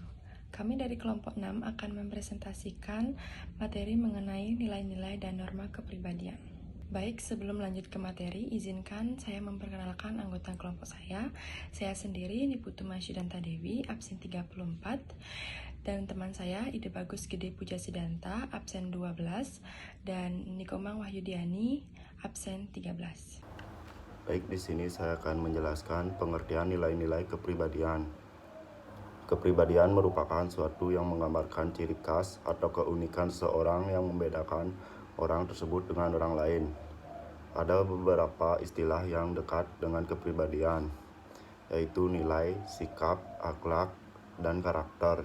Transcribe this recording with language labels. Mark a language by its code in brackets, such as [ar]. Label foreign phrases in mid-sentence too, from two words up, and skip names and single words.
[id] Kami dari kelompok 6 akan mempresentasikan materi mengenai nilai-nilai dan norma kepribadian. Baik, sebelum lanjut ke materi, izinkan saya memperkenalkan anggota kelompok saya. Saya sendiri, Niputu Masyidanta Dewi, absen 34. Dan teman saya, Ide Bagus Gede Puja Sidanta, absen 12. Dan Nikomang Wahyudiani, absen 13. Baik, di sini saya akan menjelaskan pengertian nilai-nilai kepribadian. Kepribadian merupakan suatu yang menggambarkan ciri khas atau keunikan seseorang yang membedakan orang tersebut dengan orang lain. Ada beberapa istilah yang dekat dengan kepribadian, yaitu nilai, sikap, akhlak, dan karakter.